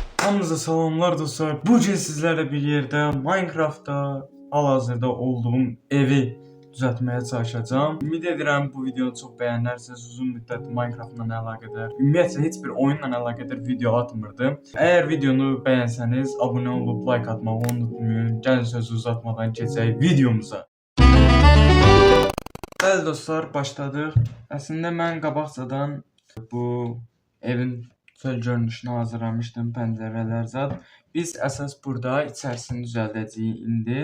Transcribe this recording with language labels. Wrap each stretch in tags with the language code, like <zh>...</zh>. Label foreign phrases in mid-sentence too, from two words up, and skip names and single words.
<tr>Hamınıza salamlar dostlar. Bugün sizlerle bir yerde Minecraft'ta hal-hazırda olduğum evi düzeltmeye çalışacağım.</tr> <az>Ümid edirəm bu videonu</az> <tr>çok beğenirsiniz.</tr> <az>Uzun müddət Minecraft'la əlaqədar, ümumiyyətlə heç bir oyunla əlaqədar video atmırdım.</az> <tr>Eğer videonu beğenseniz abone olup like atmağı unutmayın.</tr> <az>Gəlin sözü uzatmadan keçək videomuza. Bəli dostlar, başladıq. Əslində mən qabaqcadan bu evin çöl görünüşünü hazırlamışdım, pəncərələr zad. Biz əsas burada içərisini düzəldəcəyik indi.</az>